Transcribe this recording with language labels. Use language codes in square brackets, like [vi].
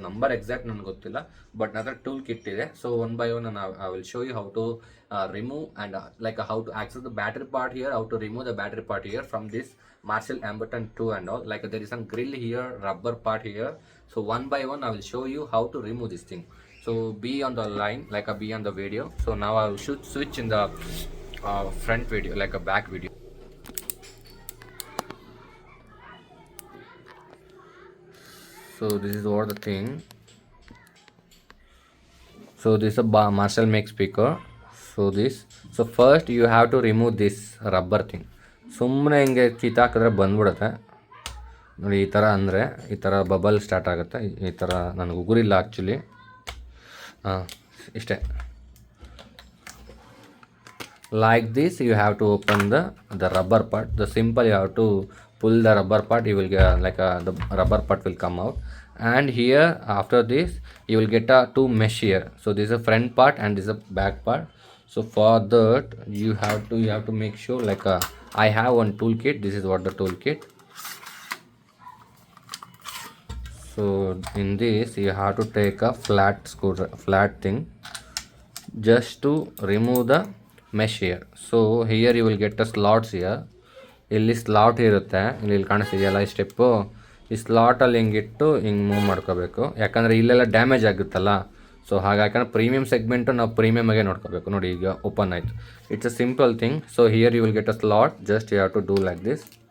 [kn] Number exact ನನಗೆ ಗೊತ್ತಿಲ್ಲ, but ನನ್ನ ಟೂಲ್ ಕಿಟ್ ಇದೆ. [en] So one by one I will show you how to remove and like how to access the battery part here, how to remove the battery part here from this Marshall Emberton 2 and all. Like there is some grill here, rubber part here. So one by one I will show you how to remove this thing. So be on the line, like be on the video. So now I will switch in the front video, like a back video. So this is what the thing. So this is a Marshall make speaker. So first you have to remove this rubber thing. [kn] ಸುಮ್ಮನೆ ಹಿಂಗೆ ಕಿತ್ತಾಕಿದ್ರೆ ಬಂದ್ಬಿಡುತ್ತೆ ನೋಡಿ. ಈ ಥರ ಅಂದರೆ ಈ ಥರ bubble start ಆಗುತ್ತೆ. ಈ ಥರ ನನಗೆ ಉಗುರಿಲ್ಲ ಆ್ಯಕ್ಚುಲಿ. ಇಷ್ಟೇ. [en] Like this you have to open the rubber part. The simple you have to pull the rubber part, you will get like the rubber part will come out. And here after this you will get a two mesh here. So this is a front part and this is a back part. So for that you have to make sure, like I have one toolkit. This is what the toolkit. So in this you have to take a flat thing just to remove the mesh here. So here you will get the slots here. [kn] ಇಲ್ಲಿ slot ಇರುತ್ತೆ, ಇಲ್ಲಿ ಕಾಣಿಸ್ತಿದೆಯಲ್ಲ ಈ step, ಈ ಸ್ಲಾಟಲ್ಲಿ ಹಿಂಗಿಟ್ಟು ಹಿಂಗೆ move ಮಾಡ್ಕೋಬೇಕು. ಯಾಕಂದರೆ ಇಲ್ಲೆಲ್ಲ damage ಆಗುತ್ತಲ್ಲ. ಸೊ ಹಾಗಾಗಿ ಯಾಕಂದರೆ ಪ್ರೀಮಿಯಮ್ ಸೆಗ್ಮೆಂಟು ನಾವು ಪ್ರೀಮಿಯಮಾಗೆ ನೋಡ್ಕೋಬೇಕು. ನೋಡಿ ಈಗ ಓಪನ್ ಆಯಿತು. [en] It's a simple thing. So here you will get a slot, just you have to do like this.